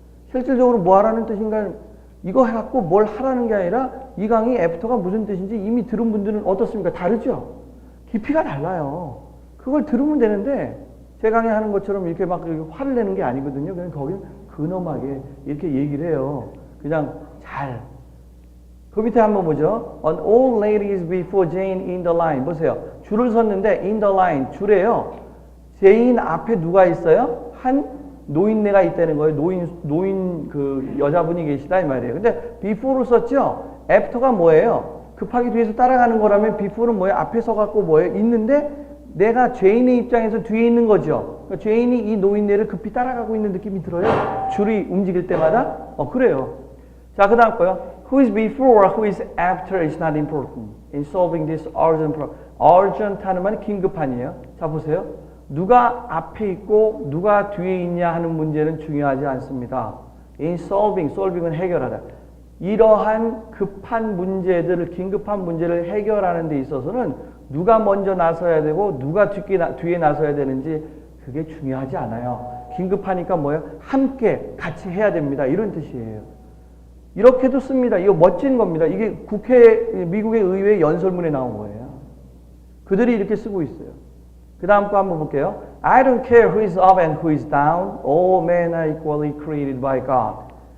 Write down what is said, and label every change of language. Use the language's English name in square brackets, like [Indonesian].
[Korean] 실질적으로 뭐 하라는 뜻인가, 이거 해갖고 뭘 하라는 게 아니라 이 강의 애프터가 무슨 뜻인지 이미 들은 분들은 어떻습니까? 다르죠? 깊이가 달라요. 그걸 들으면 되는데 제 강의하는 것처럼 이렇게 막 화를 내는 게 아니거든요. 그냥 거기는 근엄하게 이렇게 얘기를 해요. 그냥 잘. 그 밑에 한번 보죠. [English] On all ladies before Jane in the line. [Korean] 보세요. 줄을 섰는데 [English] in the line. [Korean] 줄에요. 제인 앞에 누가 있어요? 한 노인네가 있다는 거예요. 노인 그 여자분이 계시다 이 말이에요. 근데 before를 썼죠? after가 뭐예요? 급하게 뒤에서 따라가는 거라면 before는 뭐예요? 앞에 서갖고 뭐예요? 있는데 내가 죄인의 입장에서 뒤에 있는 거죠. 그러니까 죄인이 이 노인네를 급히 따라가고 있는 느낌이 들어요. 줄이 움직일 때마다. 그래요. 자, 그 다음 거요. [English] Who is before, who is after is not important in solving this urgent problem. [Korean] urgent 하는 말은 긴급한이에요. 자, 보세요. 누가 앞에 있고 누가 뒤에 있냐 하는 문제는 중요하지 않습니다. [English] In solving [Korean] 은 해결하다. 이러한 급한 문제들을, 긴급한 문제를 해결하는 데 있어서는 누가 먼저 나서야 되고 누가 뒤에 나서야 되는지 그게 중요하지 않아요. 긴급하니까 뭐예요? 함께 같이 해야 됩니다. 이런 뜻이에요. 이렇게도 씁니다. 이거 멋진 겁니다. 이게 미국의 의회 연설문에 나온 거예요. 그들이 이렇게 쓰고 있어요. 그 다음 거 한번 볼게요. [English] I don't care who is up and who is down. All men are equally created by God.